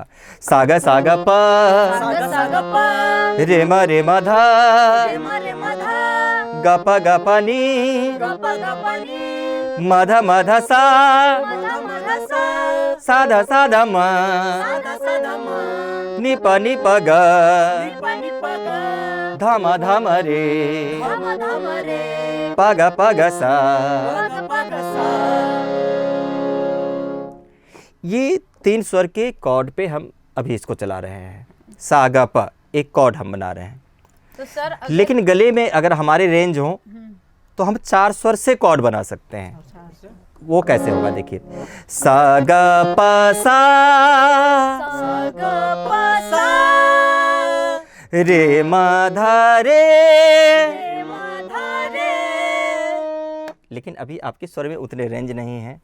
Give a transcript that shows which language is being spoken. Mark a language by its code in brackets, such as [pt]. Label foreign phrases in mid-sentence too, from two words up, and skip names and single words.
[hi] सा ग प रे म ध ग प नी म ध सा सा ध म नी प ग ध म रे प ग सा। ये 3 स्वर के कॉर्ड पे हम अभी इसको चला रहे हैं। सा ग प एक कॉर्ड हम बना रहे हैं, तो सर लेकिन गले में अगर हमारे रेंज हो तो हम 4 स्वर से कॉर्ड बना सकते हैं। वो कैसे होगा देखिए। सा ग प सा रे म ध रे लेकिन अभी आपके स्वर में उतने रेंज नहीं है।